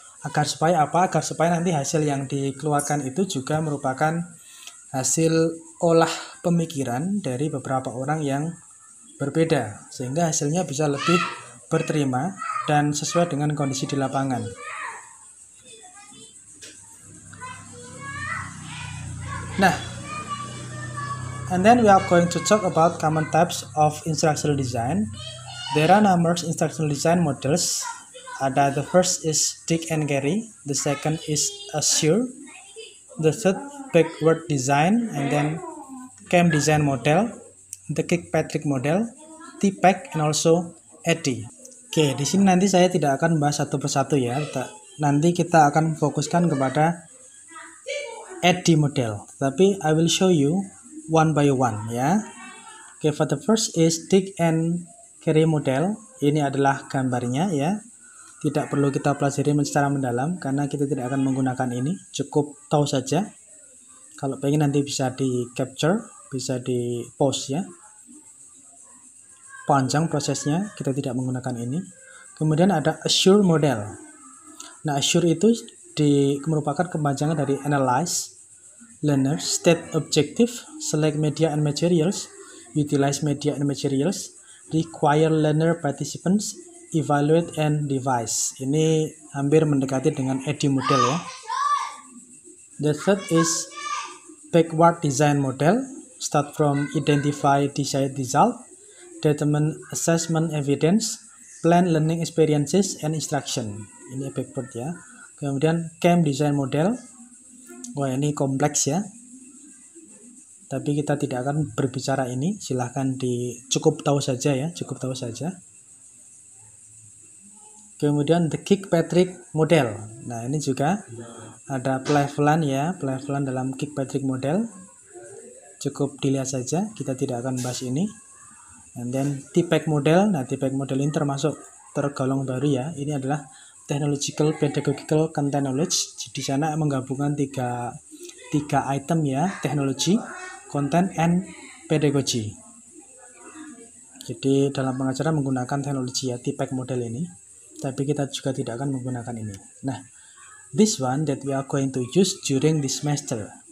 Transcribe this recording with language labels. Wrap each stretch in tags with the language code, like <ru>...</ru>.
<id>Agar supaya nanti hasil yang dikeluarkan itu juga merupakan hasil olah pemikiran dari beberapa orang yang berbeda, sehingga hasilnya bisa lebih berterima dan sesuai dengan kondisi di lapangan.</id> <en>Nah, and then we are going to talk about common types of instructional design. There are numerous instructional design models. The first is Dick and Gary, the second is Assure, the third backward design, and then CAM design model, the Kirkpatrick model, TPAC, and also Eddy.</en> <id>Oke, di sini nanti saya tidak akan membahas satu persatu ya. Nanti kita akan fokuskan kepada Eddy model. Tapi</id> <en>I will show you one by one ya. Oke, for the first is Dick and Gary model.</en> <id>Ini adalah gambarnya ya. Tidak perlu kita pelajari secara mendalam karena kita tidak akan menggunakan ini. Cukup tahu saja. Kalau pengen nanti bisa di capture, bisa di pause ya. Panjang prosesnya, kita tidak menggunakan ini. Kemudian ada Assure model. Nah, Assure itu merupakan kepanjangan dari Analyze, Learner, State Objective, Select Media and Materials, Utilize Media and Materials, Require Learner Participants, Evaluate and Devise. Ini hampir mendekati dengan Eddy model ya.</id> <en>The third is backward design model. Start from identify desired result, determine assessment evidence, plan learning experiences and instruction.</en> <id>Ini backward ya. Kemudian CAM design model. Wah, ini kompleks ya. Tapi kita tidak akan berbicara ini. Silahkan cukup tahu saja ya, cukup tahu saja. Kemudian the Kirkpatrick model. Nah, ini juga ada pelan ya, pelan dalam Kirkpatrick model. Cukup dilihat saja, kita tidak akan bahas ini.</id> <en>And then TPAC model.</en> <id>Nah, TPAC model ini tergolong baru ya. Ini adalah Technological Pedagogical Content Knowledge. Di sana menggabungkan tiga item ya, teknologi,</id> <en>content and pedagogy.</en> <id>Jadi dalam pengajaran menggunakan teknologi ya, TPEC model ini. Tapi kita juga tidak akan menggunakan ini.</id> <en>Nah, this one that we are going to use during this semester.</en>